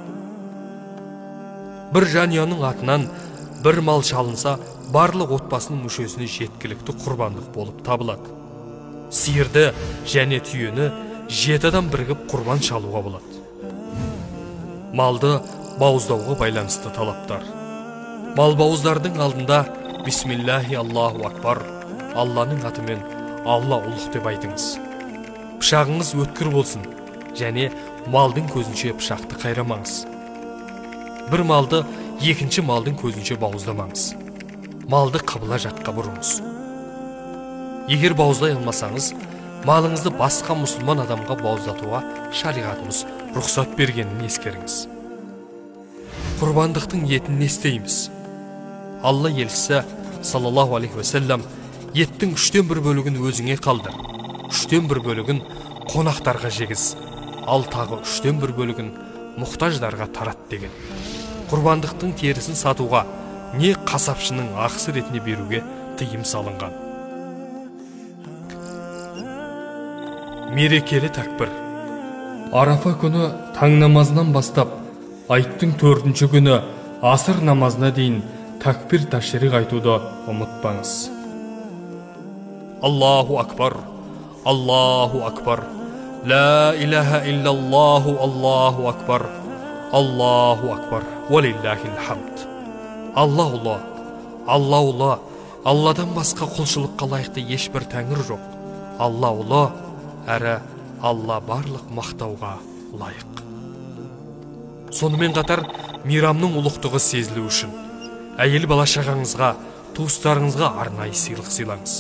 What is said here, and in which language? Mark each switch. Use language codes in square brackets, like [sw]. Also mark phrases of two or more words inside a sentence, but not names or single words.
[kk] Бір жанұяның атынан бір мал шалынса, барлық отбасының мүшесіне жеткілікті құрбандық болып табылады. Сиырды және түйені 7 адам бірігіп құрбан шалуға болады. Малды бауыздауға байланысты талаптар. Мал бауыздардың алдында [ar] بسم الله الله أكبر, [kk] Алланың атымен Алла ұлық деп айтыңыз. Пышағыңыз өткір болсын, және малдың көзінше пышақты қайрамаңыз. Бір малды екінші малдың көзінше бауыздамаңыз. Малды қыбла жаққа бұрыңыз. Егер бауыздай алмасаңыз, малыңызды басқа мұсылман адамға бауыздатуға шариғатымыз рұқсат бергенін ескеріңіз. Құрбандықтың етін не істейміз? Алла елшісі [ar] صلى الله عليه وسلم [kk] еттің 1/3 бөлігін өзіңе қалды, 1/3 бөлігін қонақтарға жегіз, ал тағы 1/3 бөлігін мұқтаждарға тарат деген. Құрбандықтың терісін сатуға не қасапшының ақысы ретінде беруге тыйым салынған. Мерекелі тәкбір. Арафа күні таң намазынан бастап айттың 4-ші күні асыр намазына дейін тәкбір ташрих айтуды ұмытпаңыз. [ar] الله أكبر الله أكبر لا إله إلا الله الله أكبر الله أكبر ولله الحمد. [kk] Алла ұлы, Алла ұлы, Алладан басқа құлшылыққа лайықты ешбір тәңір жоқ. Алла ұлы, әрі Алла барлық мақтауға лайық. Сонымен қатар мейрамның ұлықтығы сезілу үшін әйел бала шағаңызға, туыстарыңызға арнайы сыйлық сыйлаңыз.